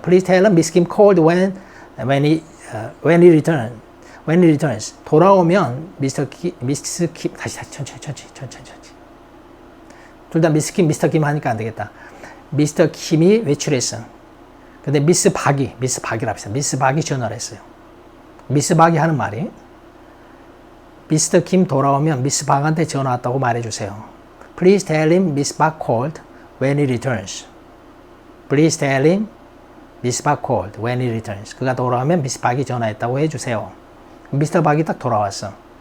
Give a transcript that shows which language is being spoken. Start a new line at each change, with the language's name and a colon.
English: Please tell him Miss Kim called when he returns.
Korean: 돌아오면 미스 킴 다시 천천히. 둘 다 미스 킴, 미스터 킴 하니까 안 되겠다. 미스터 킴이 외출했어. 근데 미스 박이라 했어요. 미스 박이 전화를 했어요. 미스 박이 하는 말이 미스터 킴 돌아오면 미스 박한테 전화 왔다고 말해주세요.
English: Please tell him Miss Park called when he returns. Please tell him Miss Park called when he returns.
Korean: 그가 돌아오면 미스 박이 전화했다고 해주세요. 미스터 박이 딱 돌아왔어.